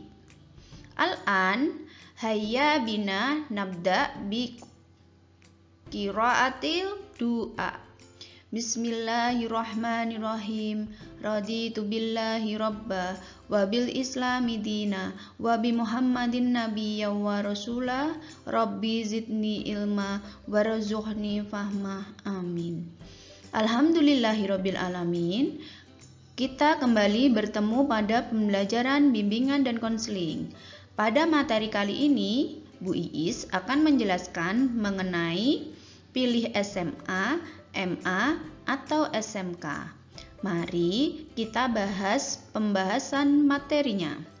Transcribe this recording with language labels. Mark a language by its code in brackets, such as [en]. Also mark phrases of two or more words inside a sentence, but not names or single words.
[ar] الآن هيا بنا نبدأ بقراءة الدعاء. Bismillahirrahmanirrahim. رضيت بالله ربا وبالإسلام دينا وبمحمد نبيا ورسولا. رب زدني علما وارزقني فهما. Amin. الحمد لله رب العالمين. [id] Kita kembali bertemu pada pembelajaran bimbingan dan konseling. Pada materi kali ini, Bu Iis akan menjelaskan mengenai pilih SMA, MA, atau SMK. Mari kita bahas pembahasan materinya.